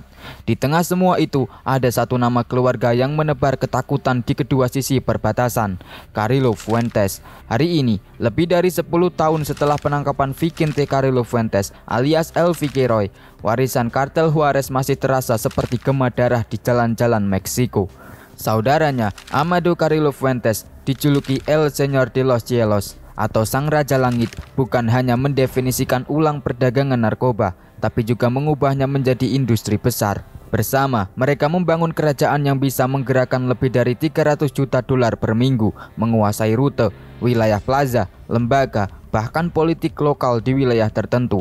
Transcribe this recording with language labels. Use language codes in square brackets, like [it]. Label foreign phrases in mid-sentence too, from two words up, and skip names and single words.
[id] Di tengah semua itu, ada satu nama keluarga yang menebar ketakutan di kedua sisi perbatasan, Carrillo Fuentes. Hari ini, lebih dari 10 tahun setelah penangkapan Vicente Carrillo Fuentes alias El Viceroy, warisan kartel Juarez masih terasa seperti gema darah di jalan-jalan Meksiko. Saudaranya, Amado Carrillo Fuentes, dijuluki El Señor de los Cielos atau Sang Raja Langit, bukan hanya mendefinisikan ulang perdagangan narkoba, tapi juga mengubahnya menjadi industri besar. Bersama, mereka membangun kerajaan yang bisa menggerakkan lebih dari 300 juta dolar per minggu, menguasai rute, wilayah plaza, lembaga, bahkan politik lokal di wilayah tertentu.